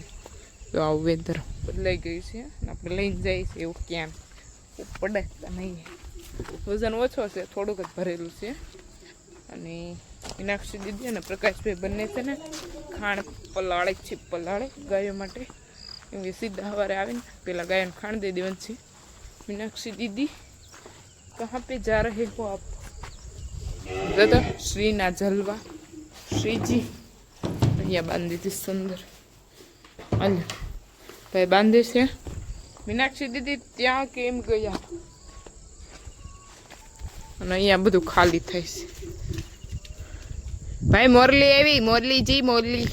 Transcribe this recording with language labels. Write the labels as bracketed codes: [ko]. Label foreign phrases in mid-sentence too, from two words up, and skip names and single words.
[gu] તો આવું વેધર બદલાઈ ગયું છે અને આપણે લઈને જઈએ છીએ એવું ક્યાં પડે નહીં. વજન ઓછો છે, થોડુંક જ ભરેલું છે. અને મીનાક્ષી દીદી અને પ્રકાશભાઈ બંને છે ને ખાંડ પલાળે છે, ગાયો માટે. કેમ કે સીધા સવારે આવીને પેલા ગાયોને ખાંડ દે દેવાની છે. [hi] मीनाक्षी दीदी कहाँ पे जा रहे हो आप? [gu] દાદા શ્રી ના જલવા શ્રીજી અહીંયા બાંધી હતી સુંદર. હાલ ભાઈ બાંધે છે. મીનાક્ષી દીદી ત્યાં કેમ ગયા? અને અહીંયા બધું ખાલી થાય છે. ભાઈ મોરલી આવી, મોરલીજી મોરલી.